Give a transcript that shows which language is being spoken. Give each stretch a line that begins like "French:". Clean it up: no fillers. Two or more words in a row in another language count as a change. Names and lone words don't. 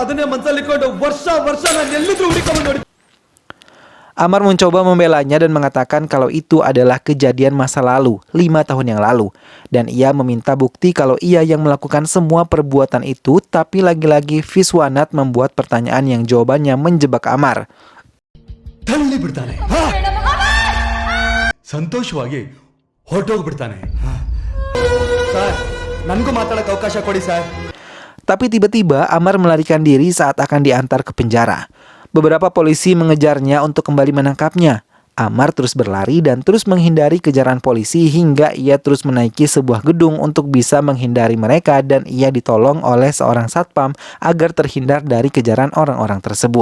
Indonesian: Amar mencoba membelanya dan mengatakan kalau itu adalah kejadian masa lalu, 5 tahun yang lalu. Dan ia meminta bukti kalau ia yang melakukan semua perbuatan itu, tapi lagi-lagi Viswanath membuat pertanyaan yang jawabannya menjebak Amar.
Kannada: ತಳ್ಳಿ ಬಿಡ್ತಾನೆ ಸಂತೋಷವಾಗಿ ಹೊರಟೋಗ್ಬಿಡ್ತಾನೆ ಸರ್ ನನಗೂ ಮಾತಾಡಕ್ಕೆ ಅವಕಾಶ ಕೊಡಿ ಸರ್.
Indonesian: Tapi tiba-tiba Amar melarikan diri saat akan diantar ke penjara. Beberapa polisi mengejarnya untuk kembali menangkapnya. Amar terus berlari dan terus menghindari kejaran polisi hingga ia terus menaiki sebuah gedung untuk bisa menghindari mereka dan ia ditolong oleh seorang satpam agar terhindar dari kejaran orang-orang tersebut.